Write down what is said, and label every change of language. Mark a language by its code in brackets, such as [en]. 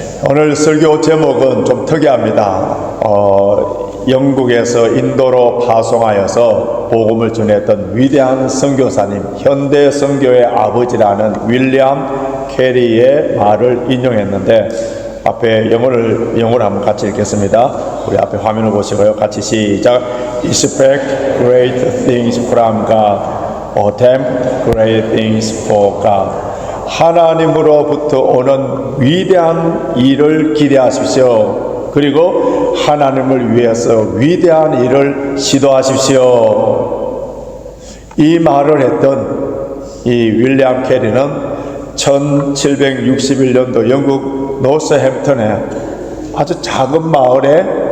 [ko] 오늘 설교 제목은 좀 특이합니다. 영국에서 인도로 파송하여서 복음을 전했던 위대한 선교사님, 현대 선교의 아버지라는 윌리엄 캐리의 말을 인용했는데, 앞에 영어를 한번 같이 읽겠습니다. 우리 앞에 화면을 보시고요. 같이 시작. [en] Expect great things from God. Attempt great things for God. [ko] 하나님으로부터 오는 위대한 일을 기대하십시오. 그리고 하나님을 위해서 위대한 일을 시도하십시오. 이 말을 했던 이 윌리엄 캐리는 1761년도 영국 노스햄튼의 아주 작은 마을에